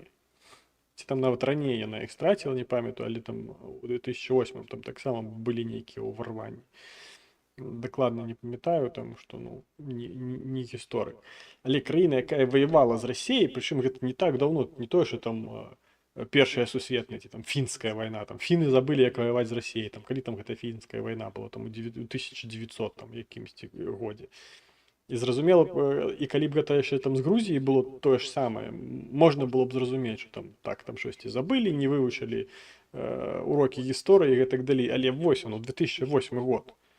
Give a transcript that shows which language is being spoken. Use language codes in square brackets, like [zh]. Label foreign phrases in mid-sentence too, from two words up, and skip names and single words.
[uk] Ці там навіть раніше вона їх стратила, не пам'ятаю, але там у 2008 там так само були ніякі уварвання. Докладно не пам'ятаю, тому що ну, не історик. Але країна, яка воювала з Росією, причому це не так давно, не то, що там [be] Першая сусветная, там фінская вайна, там фіны забылі, як воевать з Росією, там калі там гэта фінская вайна была, там у 1900 там якімсьці годзе. І зразумела, і калі б гэта яшчэ там з Грузіяй было тое ж самае, можна было б зразумець, што там так там штосьці забылі, не вывучылі урокі гісторыі і так далей, але вось он, 2008 год.